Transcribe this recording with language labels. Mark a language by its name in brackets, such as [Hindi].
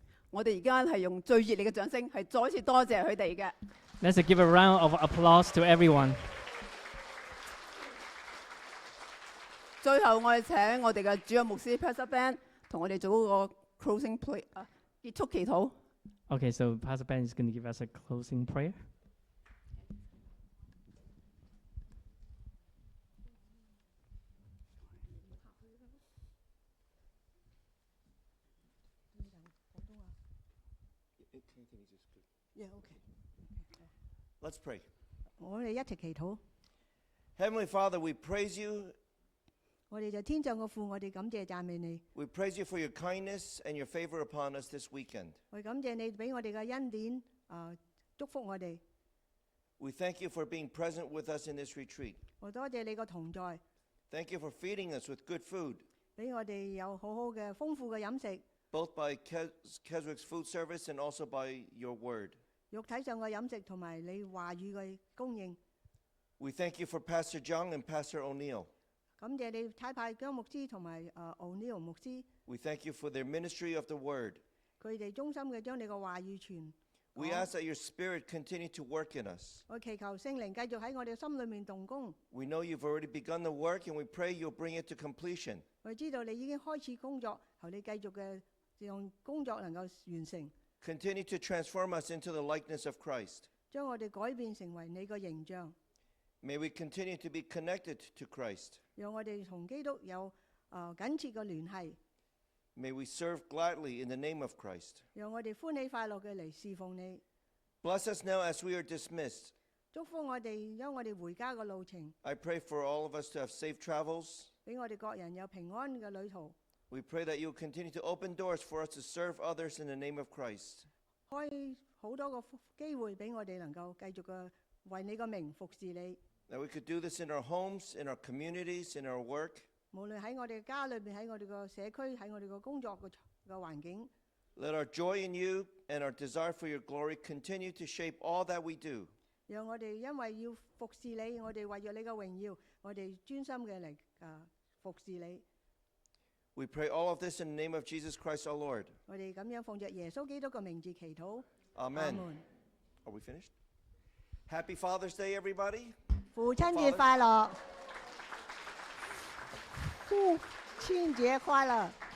[Cantonese] 我哋而家係用最熱烈嘅掌聲，係再一次多謝佢哋嘅。 [English] Let's give a round of applause to everyone. [Cantonese] 最後，我哋請我哋嘅主任牧師 Pastor Ben 同我哋做嗰個 [English] closing play [Cantonese] 結束祈禱。 [English] Okay, so Pastor Ben is going to give us a closing prayer. Yeah, okay. Let's pray. [Cantonese] 我哋一齊祈禱。 [English] Heavenly Father, we praise you. [Cantonese] 我哋就天上嘅父，我哋感謝讚美你。 [English] We praise you for your kindness and your favor upon us this weekend. [Cantonese] 我哋感謝你俾我哋嘅恩典，祝福我哋。 [English] We thank you for being present with us in this retreat. [Cantonese] 我多謝你個同在， [English] Thank you for feeding us with good food, [Cantonese] 俾我哋有好好嘅豐富嘅飲食， [English] both by Keswick's food service and also by your word. [Cantonese] 肉體上嘅飲食同埋你話語嘅供應。 [English] We thank you for Pastor Zhang and Pastor O'Neill. [Cantonese] 感謝你差派姜牧師同埋O'Neill 牧師， [English] We thank you for their ministry of the word. [Cantonese] 佢哋忠心嘅將你個話語傳。 [English] We ask that your spirit continue to work in us. [Cantonese] 我祈求聖靈繼續喺我哋心裏面動工。 [English] We know you've already begun the work, and we pray you'll bring it to completion. [Cantonese] 我知道你已經開始工作，求你繼續嘅讓工作能夠完成， [English] Continue to transform us into the likeness of Christ. [Cantonese] 將我哋改變成為你個形象， [English] May we continue to be connected to Christ. [Cantonese] 讓我哋同基督有緊切嘅聯繫， [English] May we serve gladly in the name of Christ. [Cantonese] 讓我哋歡喜快樂嘅嚟侍奉你。 [English] Bless us now as we are dismissed. [Cantonese] 祝福我哋，因我哋回家嘅路程， [English] I pray for all of us to have safe travels. [Cantonese] 俾我哋各人有平安嘅旅途。 [English] We pray that you will continue to open doors for us to serve others in the name of Christ. [Cantonese] 開好多個機會俾我哋能夠繼續嘅為你個名服侍你。 [English] That we could do this in our homes, in our communities, in our work. [Cantonese] 無論喺我哋家裏邊，喺我哋個社區，喺我哋個工作嘅環境， [English] Let our joy in you and our desire for your glory continue to shape all that we do. [Cantonese] 讓我哋因為要服侍你，我哋為咗你嘅榮耀，我哋專心嘅嚟服侍你。 [English] We pray all of this in the name of Jesus Christ our Lord. [Cantonese] 我哋咁樣奉着耶穌基督嘅名字祈禱。 [English] Amen. [Cantonese] 阿門。 [English] Are we finished? Happy Father's Day, everybody. [Cantonese] 父親節快樂！父親節快樂！